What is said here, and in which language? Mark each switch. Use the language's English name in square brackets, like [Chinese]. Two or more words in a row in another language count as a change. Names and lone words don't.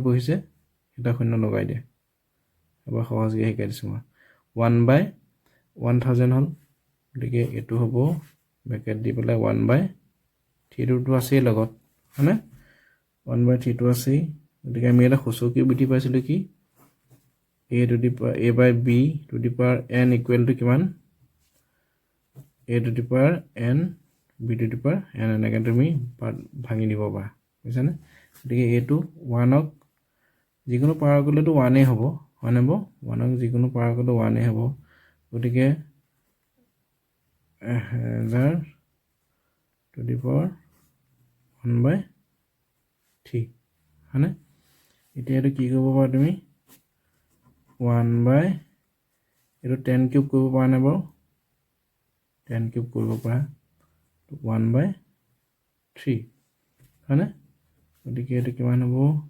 [Assamese] বহিছে সেটা শূন্য লগাই দিয়া এবাৰ সহজকৈ শিকাই দিছো মই 1 by 1000 হল গতিকে এটো হ'ব ব্ৰেকেট দি পেলাই 1 by 3 টো আছে লগত হয়নে 1 by 3 টো আছে গতিকে আমি এটা সূচকীয় বিধি পাইছিলো কি [English] a to the power a by b to the power n equal to [Assamese] কিমান [English] a to the power n b to the power n [Assamese] এনেকৈ তুমি ভাঙি দিব পাৰা বুজিছানে গতিকে এটো 1 ক যিকোনো পাৱাৰ গলেটো 1 এ হ'ব হয় হ'ব 1 ক যিকোনো পাৱাৰ গলে 1 এ হ'ব গতিকে [English] 1000 to the power 1/3 [Assamese] হয়নে এতিয়া এইটো কি কৰিব পাৰা তুমি 1 এইটো 10 কিউব কৰিব পাৰা নে বাৰু 10 কিউব কৰিব পাৰা 1/3 হয়নে গতিকে এইটো কিমান হ'ব